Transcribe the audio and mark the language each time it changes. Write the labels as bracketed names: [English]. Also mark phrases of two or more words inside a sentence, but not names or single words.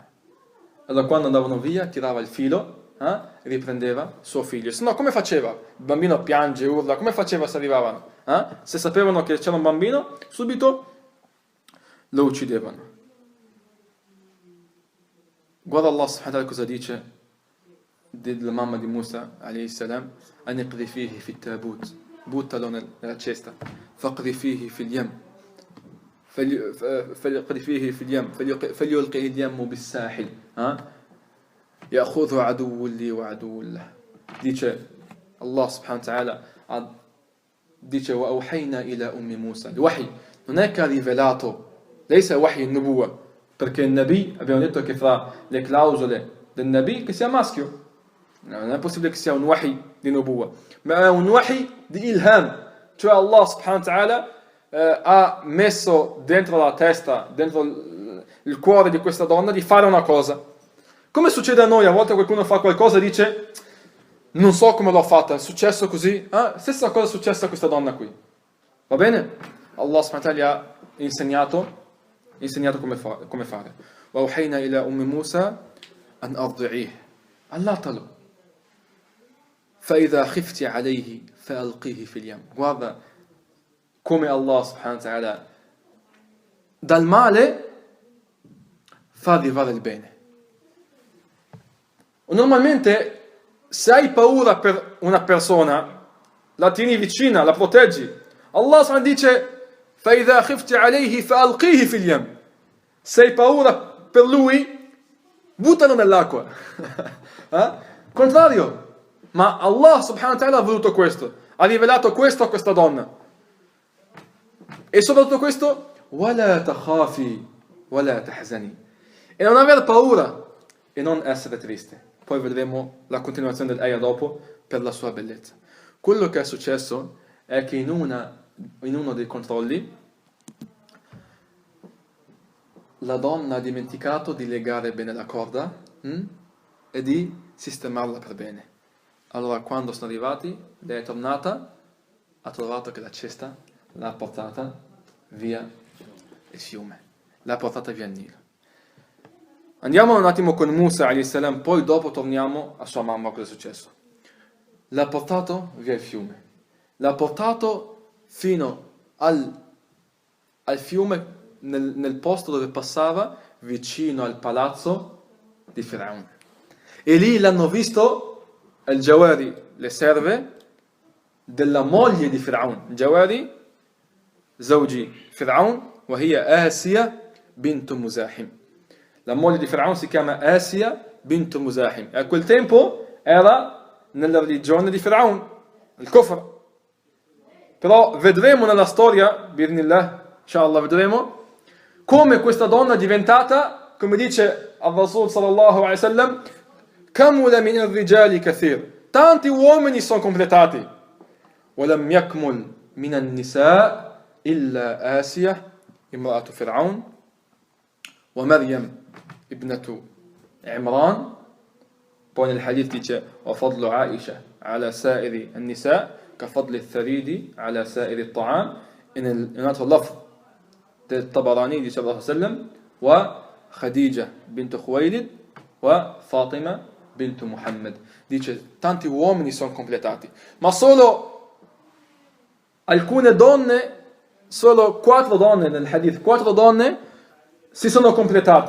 [Italian] Allora quando andavano via tirava il filo e riprendeva suo figlio. Se no come faceva? Il bambino piange, urla, come faceva se arrivavano? Se sapevano che c'era un bambino, subito lo uccidevano. Guarda Allah [Arabic] سبحانه وتعالى [Italian] cosa dice della mamma di Musa [Arabic] عليه السلام: أن اقذفي فيه في التابوت, [Italian] buttalo nella cesta, [Arabic] فاقذفي فيه في اليم, فليقذ فيه في اليم فليلقه اليم بالساحل يأخذه عدو لي وعدو له. [Italian] Dice Allah [Arabic] سبحانه وتعالى, [Italian] dice [Arabic] وأوحينا إلى أم موسى. [Italian] Il wahi non è che ha rivelato, [Arabic] ليس وحي النبوة, [Italian] perché il Nabi, abbiamo detto che fra le clausole del Nabi che sia maschio, non è possibile che sia un wahi di nubuwa, ma è un wahi di ilham, cioè Allah [Arabic] سبحانه وتعالى [Italian] ha messo dentro la testa, dentro il cuore di questa donna di fare una cosa. Come succede a noi, a volte qualcuno fa qualcosa e dice non so come l'ho fatta, è successo così. Stessa cosa è successa a questa donna qui. Va bene? Allah [Arabic] سبحانه وتعالى [Italian] gli ha insegnato come fare. [Arabic] وَأَوْحَيْنَا إِلَى أُمِّ مُوسَى أَنْ أَرْضِعِيهِ allatalo. فَإِذَا خِفْتِ عَلَيْهِ فَأَلْقِيهِ فِي الْيَمِّ. [Italian] Guarda come Allah [Arabic] سبحانه وتعالى [Italian] dal male fa arrivare il bene. Normalmente se hai paura per una persona la tieni vicina, la proteggi. Allah subhanahu dice [Arabic] فَإِذَا خِفْتِ عَلَيْهِ فَأَلْقِيهِ فِي الْيَمِّ. [Italian] Se hai paura per lui, buttalo nell'acqua. Contrario. Ma Allah [Arabic] سبحانه وتعالى [Italian] ha voluto questo, ha rivelato questo a questa donna. E soprattutto questo, [Arabic] وَلَا تَخَافِي وَلَا تَحْزَنِي. [Italian] E non aver paura e non essere triste. poi vedremo la continuazione dell'aya dopo per la sua bellezza. Quello che è successo è che in uno dei controlli la donna ha dimenticato di legare bene la corda e di sistemarla per bene. Allora quando sono arrivati, lei è tornata, ha trovato che la cesta l'ha portata via il fiume, l'ha portata via il Nilo. Andiamo un attimo con Musa [Arabic] عليه السلام, [Italian] poi dopo torniamo a sua mamma, cosa è successo. L'ha portato via il fiume, l'ha portato fino al fiume, nel posto dove passava, vicino al palazzo di Firaun. E lì l'hanno visto il Jawari, le serve della moglie di Firaun. [Arabic] جواري زوج فرعون, وهي Asia bint Muzahim. [Italian] La moglie di Firaun si chiama Asia bint Muzahim. E a quel tempo era nella religione di Firaun, il Kufr. Però vedremo nella storia, [Arabic] بإذن الله إن شاء الله [Italian] vedremo, come questa donna è diventata, come dice al Rasul [Arabic] صلى الله عليه وسلم كمل من الرجال كثير. [Italian] Tanti uomini sono completati. [Arabic] ولم يكمل من النساء إلا آسية امرأة فرعون ومريم ابنة عمران. [Italian] Poi nel hadith dice [Arabic] وفضل عائشة على سائر النساء كفضل الثريد على سائر الطعام. [Italian] In un altro lafz del Tabarani dice [Arabic] الله سلم وخديجة بنت خويلد وفاطمة بنت محمد. [Italian] Dice tanti uomini sono completati, ma solo alcune donne, solo 4 donne nel hadith, 4 donne si sono completate.